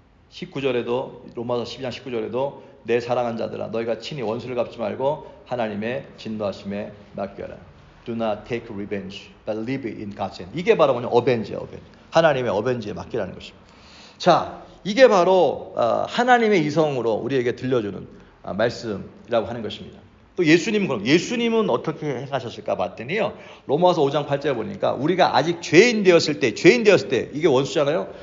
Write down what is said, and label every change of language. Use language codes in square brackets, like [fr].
[ko] 19절에도 로마서 12장 19절에도 내 사랑한 자들아 너희가 친히 원수를 갚지 말고 하나님의 진노하심에 맡겨라. [en] Do not take revenge, but live in God's hand. [ko] 이게 바로 뭐냐? 어벤지야, 어벤지. 하나님의 어벤지에 맡기라는 것입니다. 자, 이게 바로 하나님의 이성으로 우리에게 들려주는 말씀이라고 하는 것입니다. 또 예수님은 어떻게 행하셨을까 봤더니요. 로마서 5장 8절에 보니까 우리가 아직 죄인 되었을 때 이게 원수잖아요.